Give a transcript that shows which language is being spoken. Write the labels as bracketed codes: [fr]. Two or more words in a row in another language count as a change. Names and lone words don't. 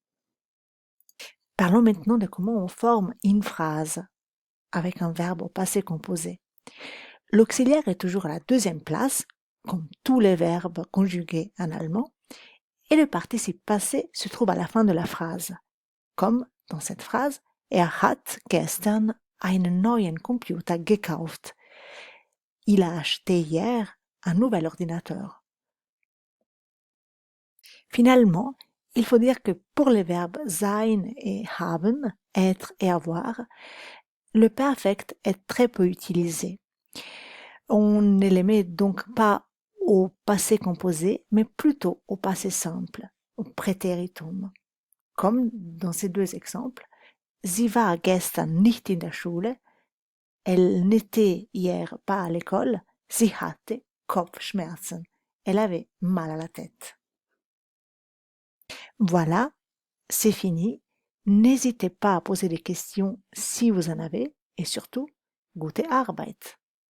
[fr] Parlons maintenant de comment on forme une phrase avec un verbe au passé composé. L'auxiliaire est toujours à la deuxième place, comme tous les verbes conjugués en allemand, et le participe passé se trouve à la fin de la phrase, comme dans cette phrase [de] hat gestern einen neuen Computer gekauft. [fr] Il a acheté hier un nouvel ordinateur. Finalement, il faut dire que pour les verbes sein et haben, être et avoir, le perfect est très peu utilisé. On ne les met donc pas au passé composé, mais plutôt au passé simple, au Präteritum. Comme dans ces deux exemples, [de] sie war gestern nicht in der Schule, [fr] elle n'était hier pas à l'école, [de] sie hatte Kopfschmerzen, [fr] elle avait mal à la tête. Voilà, c'est fini. N'hésitez pas à poser des questions si vous en avez et surtout, [de] gute Arbeit!